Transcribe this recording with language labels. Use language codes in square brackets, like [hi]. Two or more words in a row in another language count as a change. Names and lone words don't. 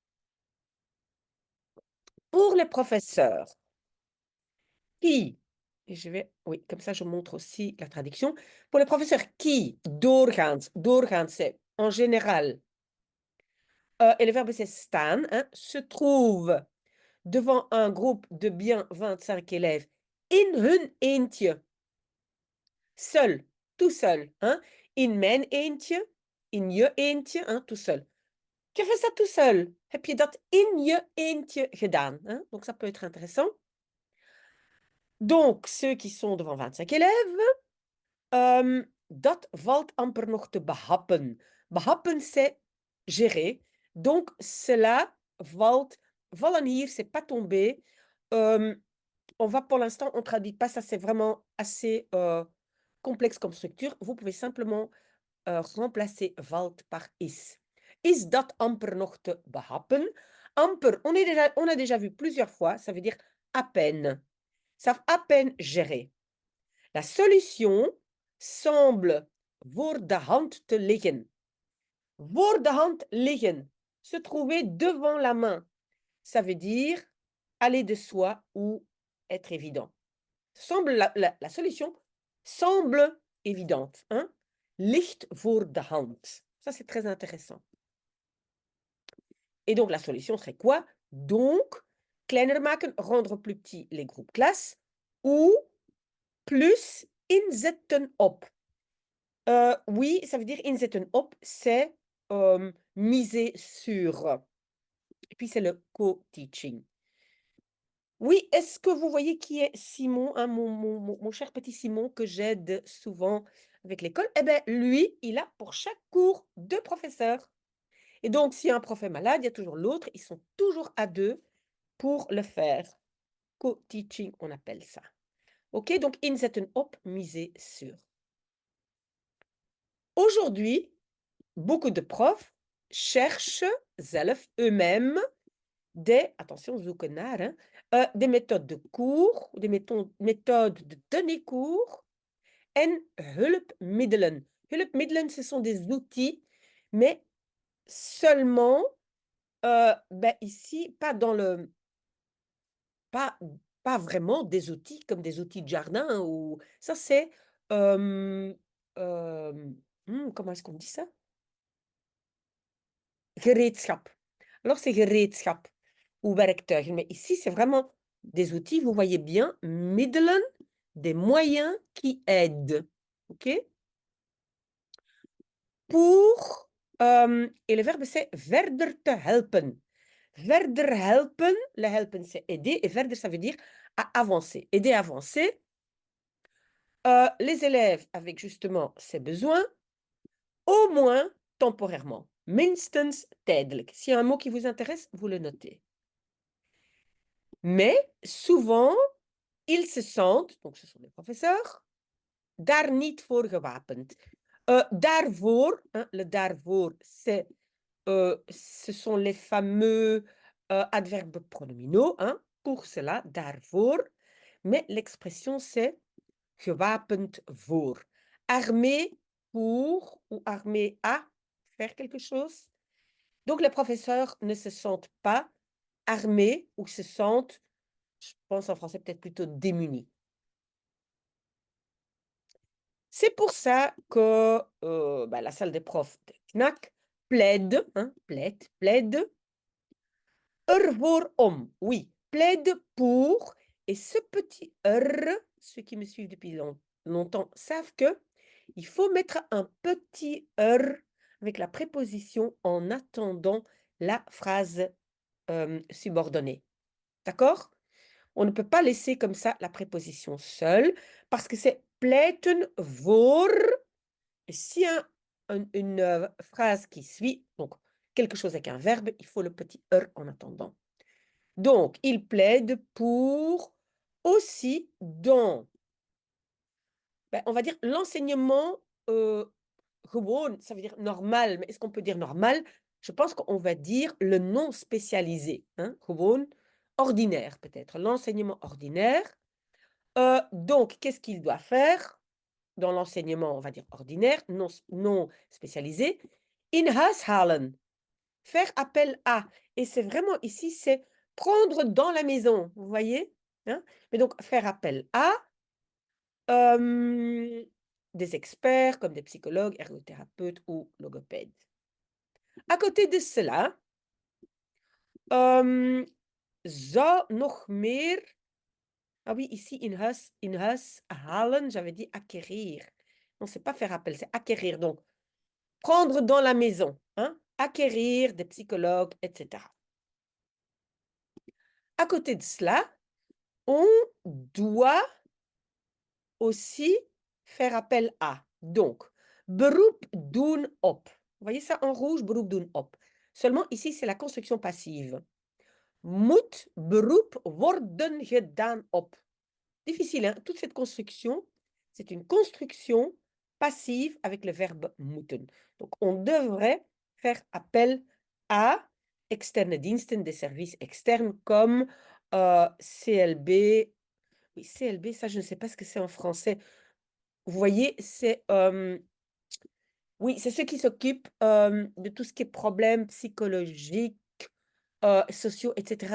[fr] Pour les professeurs qui et je vais oui, comme ça je montre aussi la traduction. Pour les professeurs qui doorgaans c'est en général, et le verbe c'est staan, hein, se trouvent devant un groupe de bien 25 élèves [nl] in hun eentje. [fr] Seul, tout seul, hein. [nl] In mijn eentje, in je eentje, [fr] hein, tout seul. Tu fais ça tout seul. [nl] Heb je dat in je eentje gedaan, [fr] hein? Donc ça peut être intéressant. Donc ceux qui sont devant 25 élèves, [nl] dat valt amper nog te behappen. Behappen, [fr] c'est gérer. Donc cela [nl] valt vallen [fr] hier, c'est pas tomber. On va pour l'instant, on traduit pas, ça c'est vraiment assez, complexe comme structure. Vous pouvez simplement, remplacer valt par is. [nl] Is dat amper nog te behappen? Amper, [fr] on a déjà vu plusieurs fois, ça veut dire à peine. Savent à peine gérer. La solution semble [nl] voor de hand te liggen. Voor de hand liggen, [fr] se trouver devant la main. Ça veut dire aller de soi ou être évident. Semble la solution semble évidente, hein? [nl] Ligt voor de hand. [fr] Ça, c'est très intéressant. Et donc, la solution serait quoi? Donc, [nl] kleiner maken, [fr] rendre plus petits les groupes classes, ou plus [nl] inzetten op. [fr] Oui, ça veut dire [nl] inzetten op, [fr] c'est miser sur. Et puis, c'est le co-teaching. Oui, est-ce que vous voyez qui est Simon, hein, mon cher petit Simon que j'aide souvent avec l'école? Eh bien, lui, il a pour chaque cours 2 professeurs. Et donc, si un prof est malade, il y a toujours l'autre. Ils sont toujours à 2 pour le faire. Co-teaching, on appelle ça. OK, donc [nl] inzetten op, [fr] miser sur. Aujourd'hui, beaucoup de profs cherchent zelf eux-mêmes attention, [nl] zoeken naar, [fr] hein, des méthodes de cours, des méthodes de donner cours [nl] en hulpmiddelen. Hulpmiddelen, [fr] ce sont des outils, mais seulement, ici, pas pas vraiment des outils comme des outils de jardin ou ça c'est, comment est-ce qu'on dit ça? [nl] Gereedschap. [fr] Alors c'est gereedschap ou werktuigen, mais ici c'est vraiment des outils, vous voyez bien, middelen, des moyens qui aident. OK? Pour, et le verbe c'est [nl] verder te helpen. Verder helpen, [fr] le helpen c'est aider et verder ça veut dire à avancer, aider à avancer. Les élèves avec justement ces besoins, au moins temporairement, [nl] minstens tijdelijk. [fr] S'il y a un mot qui vous intéresse, vous le notez. Mais souvent, ils se sentent, donc ce sont les professeurs, [nl] daar niet voor gewapend. Daarvoor, [fr] hein, le daarvoor, ce sont les fameux adverbes pronominaux, hein, pour cela, daarvoor. Mais l'expression, c'est [nl] gewapend voor. [fr] Armé pour ou armé à faire quelque chose. Donc, les professeurs ne se sentent pas armés ou se sentent, je pense en français peut-être plutôt démunis. C'est pour ça que la salle des profs de Knack plaide, hein, plaide [nl] ervoor om. [fr] Oui, plaide pour. Et ce petit ceux qui me suivent depuis longtemps savent que il faut mettre un petit avec la préposition en attendant la phrase subordonnée. D'accord? On ne peut pas laisser comme ça la préposition seule parce que c'est [nl] pleiten voor. [fr] Et si un une phrase qui suit, donc quelque chose avec un verbe, il faut le petit er en attendant. Donc, il plaide pour aussi dans, on va dire l'enseignement gewoon, ça veut dire normal, mais est-ce qu'on peut dire normal? Je pense qu'on va dire le non spécialisé, hein, gewoon, ordinaire peut-être, l'enseignement ordinaire. Donc, qu'est-ce qu'il doit faire dans l'enseignement, on va dire ordinaire, non spécialisé? [nl] In huis halen, [fr] faire appel à. Et c'est vraiment ici, c'est prendre dans la maison, vous voyez? Hein? Mais donc, faire appel à des experts comme des psychologues, ergothérapeutes ou logopèdes. À côté de cela, [nl] zou nog meer. [fr] Ah oui, ici, [nl] in huis halen, [fr] j'avais dit acquérir. Non, c'est pas faire appel, c'est acquérir. Donc, prendre dans la maison, hein? Acquérir des psychologues, etc. À côté de cela, on doit aussi faire appel à. Donc, [nl] beroep doen op. [fr] Vous voyez ça en rouge, [nl] beroep doen op. [fr] Seulement ici, c'est la construction passive. [nl] Moet beroep worden gedaan op. [fr] Difficile, hein? Toute cette construction, c'est une construction passive avec le verbe moeten. Donc, on devrait faire appel à [nl] externe diensten, [fr] des services externes comme CLB. Oui, CLB, ça, je ne sais pas ce que c'est en français. Vous voyez, c'est oui, c'est ceux qui s'occupent de tout ce qui est problèmes psychologiques, sociaux, etc.